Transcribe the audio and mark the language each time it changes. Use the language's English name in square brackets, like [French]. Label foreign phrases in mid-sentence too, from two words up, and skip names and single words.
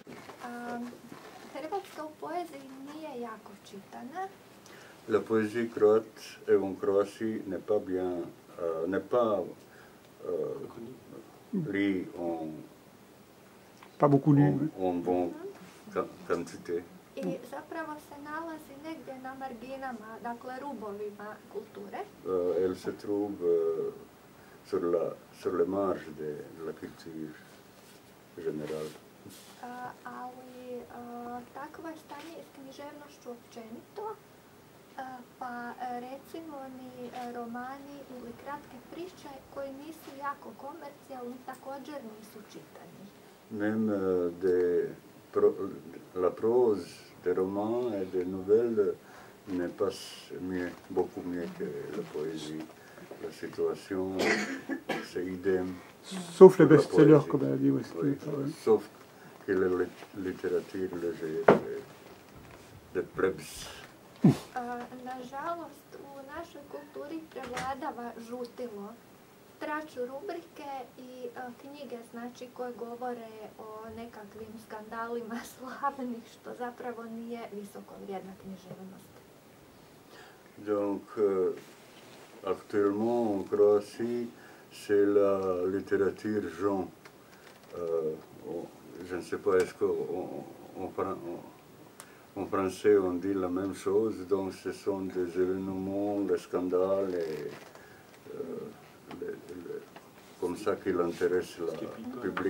[French] La poésie croate en Croatie n'est pas bien, n'est pas lue pas beaucoup lu, en bonne quantité. [Croatian] I zapravo se nalazi negdje na marginama, dakle rubovima kulture. [French] Elle se trouve sur les marges de la culture générale. [Croatian] Ali takvo je stanje s književnošću općenito, pa recimo ni romani ili kratke priče koji nisu jako komercijalni također nisu čitani. [French] Même la prose des romans et des nouvelles n'est pas beaucoup mieux que la poésie. La situation, c'est idem. Sauf les best-sellers, comme elle a dit. Oui, sauf que la littérature légère de plebs. [Croatian] Nažalost, u našoj kulturi prevladava žutilo. Traču rubrike i knjige, znači, koje govore o nekakvim skandalima slavnih, što zapravo nije visoko vrijedna književnost. [French] Donc, actuellement en Croatie, c'est la littérature genre. Je ne sais pas, est-ce qu'en français on dit la même chose, donc ce sont des événements, des scandales, et, comme ça qu'il intéresse le public.